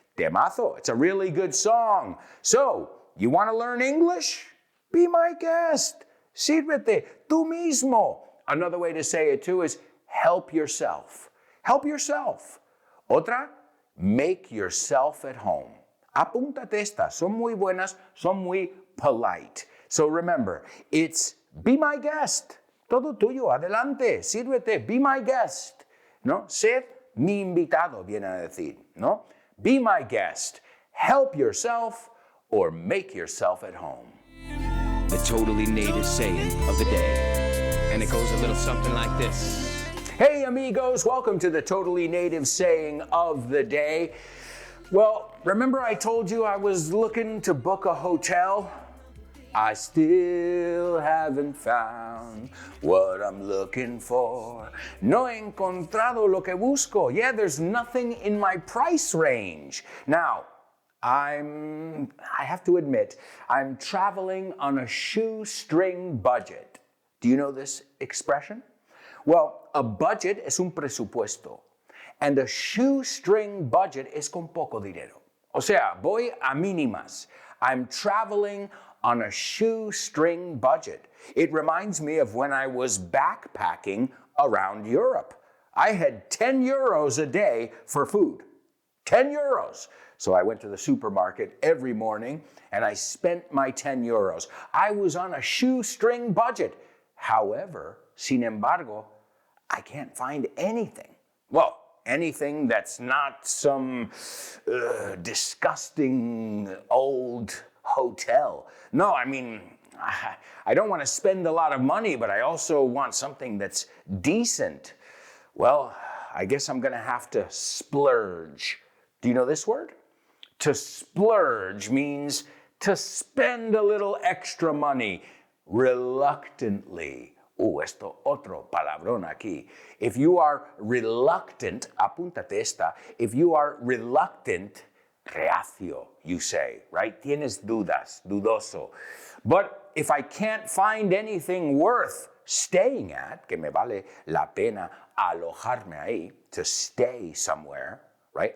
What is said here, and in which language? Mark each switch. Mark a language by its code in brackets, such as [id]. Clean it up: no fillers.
[en] Temazo, it's a really good song. So, you want to learn English? Be my guest. [es] Sírvete tú mismo. [en] Another way to say it too is help yourself. Help yourself. Otra, make yourself at home. [es] Apúntate estas, son muy buenas, son muy polite. [en] So remember, it's be my guest. [es] Todo tuyo, adelante, sírvete, [en] be my guest. [es] ¿No? Sed mi invitado, viene a decir, ¿no? [en] Be my guest. Help yourself or make yourself at home. The totally native saying of the day. And it goes a little something like this. Hey amigos, welcome to the totally native saying of the day. Well, remember I told you I was looking to book a hotel? I still haven't found what I'm looking for. [es] No he encontrado lo que busco. [en] Yeah, there's nothing in my price range. Now, I have to admit, I'm traveling on a shoestring budget. Do you know this expression? Well, a budget [es] es un presupuesto, [en] and a shoestring budget [es] es con poco dinero. O sea, voy a mínimas. [en] I'm traveling on a shoestring budget. It reminds me of when I was backpacking around Europe. I had 10 euros a day for food. 10 euros. So I went to the supermarket every morning and I spent my 10 euros. I was on a shoestring budget. However, sin embargo, I can't find anything. Well, anything that's not some disgusting old hotel. No, I mean, I don't want to spend a lot of money, but I also want something that's decent. Well, I guess I'm going to have to splurge. Do you know this word? To splurge means to spend a little extra money reluctantly. [es] Esto otro palabrón aquí. [en] If you are reluctant, [es] apúntate esta. [en] If you are reluctant, reacio, you say, right? [es] Tienes dudas, dudoso. [en] But if I can't find anything worth staying at, [es] que me vale la pena alojarme ahí, [en] to stay somewhere, right?